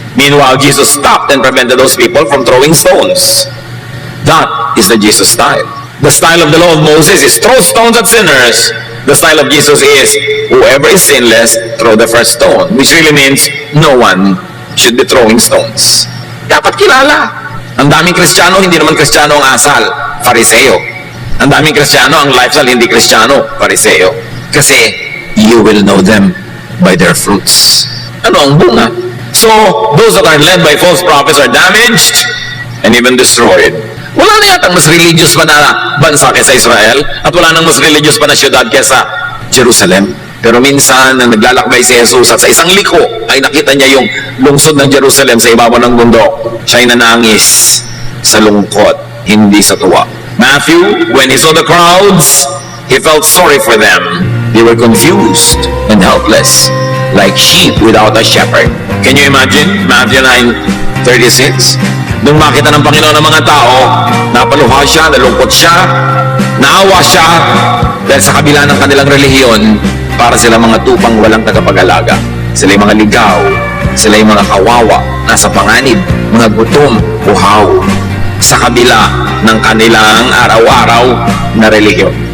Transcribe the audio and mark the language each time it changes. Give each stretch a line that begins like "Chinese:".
English: Meanwhile, Jesus stopped and prevented those people from throwing stones. That is the Jesus style. The style of the law of Moses is throw stones at sinners. The style of Jesus is whoever is sinless, throw the first stone. Which really means no one should be throwing stones.
Filipino: Dapat kilala. Ang daming Kristiyano, hindi naman Kristiyano ang asal, Fariseo. Ang daming Kristiyano, ang lifestyle hindi Kristiyano, Fariseo. Kasi
English: you will know them by their fruits.
Filipino: Ano ang bunga?
English: So, those that are led by false prophets are damaged and even destroyed.
Filipino: Wala na yatang mas religious pa na bansa kaysa Israel at wala nang mas religious pa na syudad kaysa Jerusalem. Pero minsan, nang naglalakbay si Jesus at sa isang liko ay nakita niya yung lungsod ng Jerusalem sa ibabaw ng bundok. Siya'y nanangis sa lungkot, hindi sa tuwa.
English: Matthew, when he saw the crowds, he felt sorry for them. They were confused and helpless, like sheep without a shepherd. Can you imagine? Matthew 9:36.
Filipino: Nung makita ng Panginoon ng mga tao, napaluha siya, nalungkot siya, naawa siya, dahil sa kabila ng kanilang relihiyon, para sila mga tupang walang tagapag-alaga. Sila yung mga ligaw, sila yung mga kawawa, nasa panganib, mga gutom, uhaw, sa kabila ng kanilang araw-araw na relihiyon.